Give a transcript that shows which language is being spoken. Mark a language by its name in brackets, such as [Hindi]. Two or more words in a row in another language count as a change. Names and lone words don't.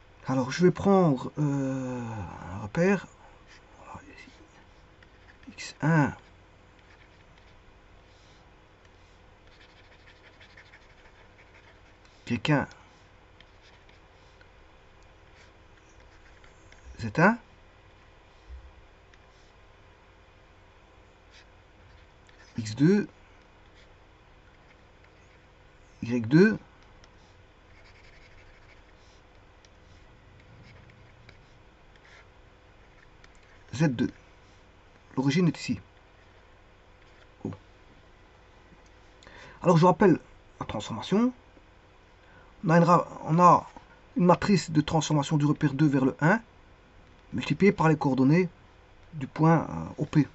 [French] Alors, je vais prendre un repère. Alors, x1, y1, z1, x2, y2, z2. L'origine est ici. Oh. Alors je rappelle la transformation. On a une matrice de transformation du repère 2 vers le 1 multipliée par les coordonnées du point OP.